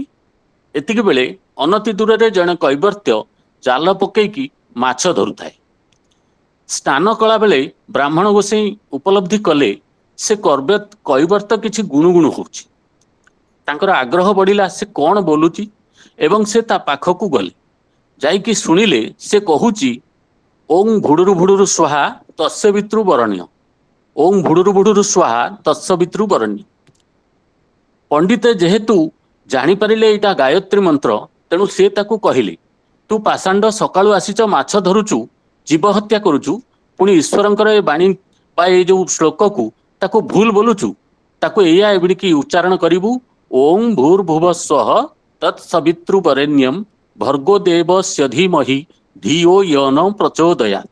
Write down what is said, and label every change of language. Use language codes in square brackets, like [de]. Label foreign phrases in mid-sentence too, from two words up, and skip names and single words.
[or] ଏତିକି ବେଳେ ଅନତି ଦୂର ରେ ଜଣେ କୈବର୍ତ୍ତ୍ୟ ଜାଲ ପକାଇକି ମାଛ ଧରୁଥାଏ। ସ୍ନାନ କଲା ବେଳେ ବ୍ରାହ୍ମଣ ଗୋସାଇଁ ଉପଲବ୍ଧି କଲେ ସେ କୈବର୍ତ୍ତ୍ୟ କିଛି ଗୁଣୁଗୁଣୁ ହେଉଛି। ତାଙ୍କର ଆଗ୍ରହ ବଢ଼ିଲା ସେ କଣ ବୋଲୁଛି ଏବଂ ସେ ତା ପାଖକୁ ଗଲେ ଯାଇକି ଶୁଣିଲେ ସେ କହୁଛି [sa] ओं भुडुरु भुडुरु स्वाहा तस्य वित्रु बरण्य ओं भुडुरु भुडुरु स्वाहा तस्य वित्रु बरण्य। [or] ପଣ୍ଡିତ ଯେହେତୁ ଜାଣିପାରିଲେ ଏଇଟା ଗାୟତ୍ରୀ ମନ୍ତ୍ର। ତେଣୁ ସେ ତାକୁ କହିଲେ ତୁ ପାଷାଣ୍ଡ ସକାଳୁ ଆସିଛ ମାଛ ଧରୁଛୁ, ଜୀବ ହତ୍ୟା କରୁଛୁ, ପୁଣି ଈଶ୍ୱରଙ୍କର ଏ ବାଣୀ ବା ଏଇ ଯୋଉ ଶ୍ଲୋକକୁ ତାକୁ ଭୁଲ ବୋଲୁଛୁ। ତାକୁ ଏଇଆ ଏବିଡ଼ିକି ଉଚ୍ଚାରଣ କରିବୁ, [sa] ଓಂ ଭୂର୍ଭୁବସ୍ୱଃ ତତ୍ସବିତୃ ବରେଣ୍ୟଂ ଭର୍ଗୋ ଦେବସ୍ୟ ଧୀମହି ଧିଓ ୟନ ପ୍ରଚୋଦୟାତ୍।